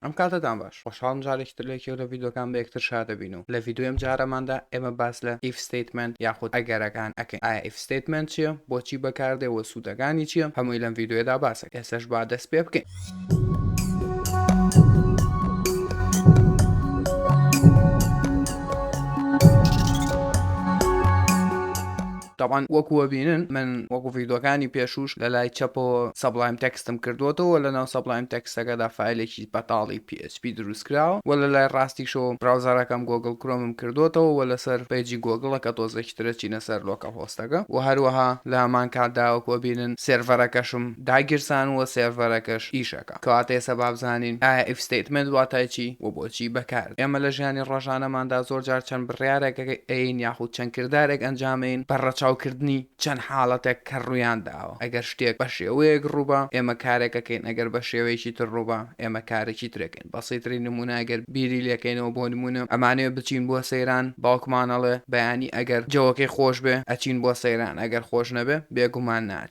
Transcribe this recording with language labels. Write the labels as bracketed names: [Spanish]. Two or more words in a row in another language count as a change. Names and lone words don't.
[Central Kurdish] ئەم کاتەتان باش خۆشحاڵم جارێکتر لێکێک لە ڤیدۆکان بە یەکتر شادەبین و لە ڤیدۆ ئەم جارەماندا ئێمە باس لە [English] if statement [Central Kurdish] یاخود ئەگەرەکان ئەکەین. ئایا [English] if statement [Central Kurdish] چییە؟ بۆچی بەکاردێت و سوودەکانی چییە؟ هەمووی لەم ڤیدۆیەدا باسەکە. ئێستاش با دەست پێ بکەین. طبعا وەکووە بینن من وەکو ڤیدۆکانی پێشوش لە لای چەپەوە سەبلایم تەکستم کردوەوە لە ناو سەبلایم تەکستەکەدا فایلێکی بەتاڵی PHP دروست کراوە و لە لای ڕاستیشەوە براوزەرەکەم گۆگڵ کرومم کردوەوە و لەسەر پیجی گۆگڵە کە تۆزێکی ترە چینە سەر [English] local host [Central Kurdish] و هەروەها لە هەمان کاتدا وەکووە بینن سێڤەرەکەشم داگیرسانوە سێڤەرەکەش ئیشەکە کەواتە ئێستا با بزانین ئایا [English] if statement [Central Kurdish] واتای چی و بۆچی بەکار. ئێمە لە ژیانی ڕۆژانەماندا زۆر جار چەند بڕیارێک ئەین یاخود چەند کردارێک ئەنجامین بەڕەچاوکردنی چەند حاڵەتێک کە ڕوویان داوە. ئەگەر شتێک بە شێوەیەک ڕووبە ئێمە کارێکەکەین، ئەگەر بە شێوەیەکی تر ڕووبە ئێمە کارێکی ترەکەین. بەسیتری نمونە ئەگەر بیری لەکەینەوە بۆ نمونە ئەمانەیە بچین بۆ سەیران باوکمانەڵێ بەیانی ئەگەر جەوەکەی خۆش بێ ئەچین بۆ سەیران، ئەگەر خۆش نەبێ بێگومان ناچ.